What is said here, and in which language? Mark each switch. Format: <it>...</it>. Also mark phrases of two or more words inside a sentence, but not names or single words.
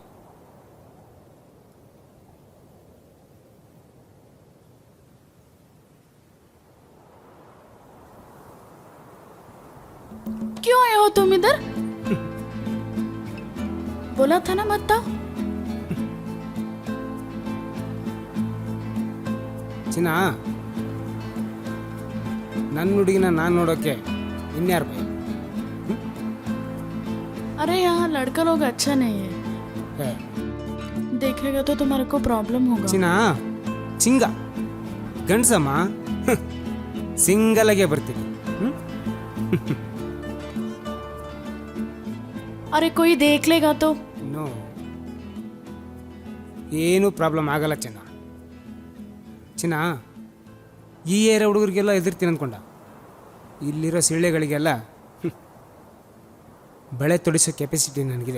<hi>क्यों आए हो तुम इधर? बोला था ना मत आओ.</hi> <kn>ಚಿನ್ನ, ನನ್ನ ಹುಡುಗಿನ ನಾನು ನೋಡೋಕ್ಕೆ ಇನ್ಯಾರು ಭಯ?</kn> <hi>अरे यहाँ लड़का लोग अच्छा नहीं है. देखेगा तो तुम्हारे को प्रॉब्लम होगा.</hi> <kn>ಚಿನ್ನ, ಚಿಂಗ ಗಂಡ್ಸಮ್ಮ, ಸಿಂಗಲ್ ಆಗೇ ಬರ್ತೀನಿ.</kn> <hi>अरे कोई देख लेगा तो?</hi> <kn>ನೋ, ಏನು ಪ್ರಾಬ್ಲಮ್ ಆಗಲ್ಲ ಚಿನ್ನ. ಚಿನ್ನ, ಈ ಏರಿಯಾ ಹುಡುಗರಿಗೆಲ್ಲ ಎದುರ್ತೀನಿ ಅಂದ್ಕೊಂಡ. ಇಲ್ಲಿರೋ ಸಿಳ್ಳೆಗಳಿಗೆಲ್ಲ ಬಳೆ ತೊಡಿಸೋ ಕೆಪಾಸಿಟಿ ನನಗಿದೆ.</kn>